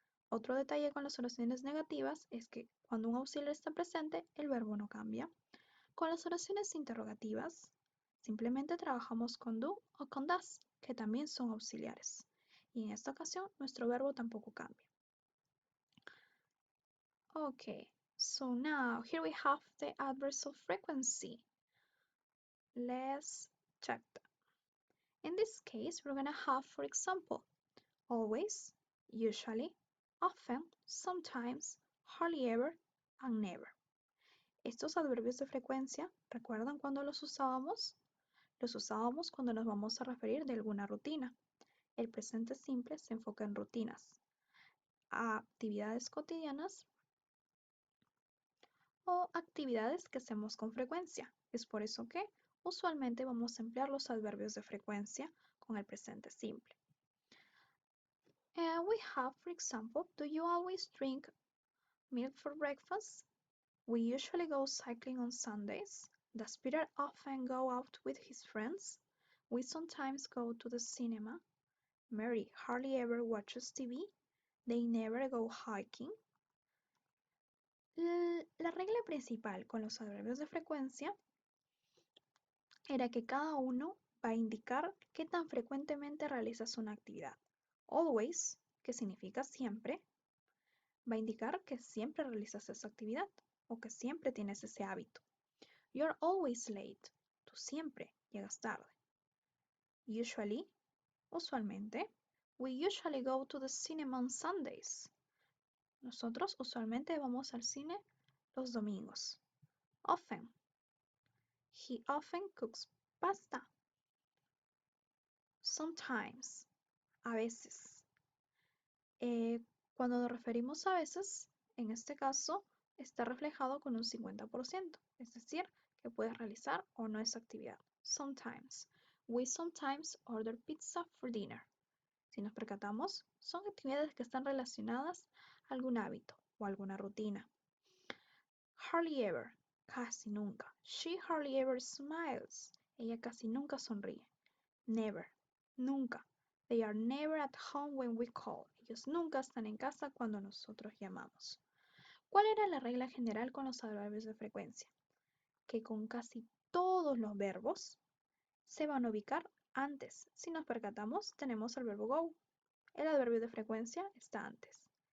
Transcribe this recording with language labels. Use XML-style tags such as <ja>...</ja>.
<es>Otro detalle con las oraciones negativas es que cuando un auxiliar está presente, el verbo no cambia. Con las oraciones interrogativas, simplemente trabajamos con do o con does, que también son auxiliares. Y en esta ocasión, nuestro verbo tampoco cambia.</es> <en>Okay, so now here we have the adverbs of frequency. Let's check that. In this case, we're gonna have, for example, always, usually, often, sometimes, hardly ever, and never.</en> <es>Estos adverbios de frecuencia, ¿recuerdan cuándo los usábamos? Los usábamos cuando nos vamos a referir de alguna rutina. El presente simple se enfoca en rutinas, a actividades cotidianas o actividades que hacemos con frecuencia. Es por eso que usualmente vamos a emplear los adverbios de frecuencia con el presente simple.</es> <en>We have, for example, do you always drink milk for breakfast? We usually go cycling on Sundays. Does Peter often go out with his friends? We sometimes go to the cinema. Mary hardly ever watches TV. They never go hiking.</en> <es>La regla principal con los adverbios de frecuencia era que cada uno va a indicar qué tan frecuentemente realizas una actividad. Always, que significa siempre, va a indicar que siempre realizas esa actividad o que siempre tienes ese hábito.</es> <en>You're always late.</en> <es>Tú siempre llegas tarde.</es> <en>Usually, usualmente. We usually go to the cinema on Sundays.</en> <es>Nosotros usualmente vamos al cine los domingos.</es> <en>Often. He often cooks pasta.</en> <es>Sometimes. A veces. Cuando nos referimos a veces, en este caso, está reflejado con un 50%, es decir, que puedes realizar o no esa actividad.</es> <en>Sometimes. We sometimes order pizza for dinner.</en> <es>Si nos percatamos, son actividades que están relacionadas a algún hábito o alguna rutina.</es> <en>Hardly ever, casi nunca. She hardly ever smiles.</en> <es>Ella casi nunca sonríe. Never, nunca.</es> <en>They are never at home when we call.</en> <es>Ellos nunca están en casa cuando nosotros llamamos. ¿Cuál era la regla general con los adverbios de frecuencia? Que con casi todos los verbos se van a ubicar antes. Si nos percatamos, tenemos el verbo go. El adverbio de frecuencia está antes.</es>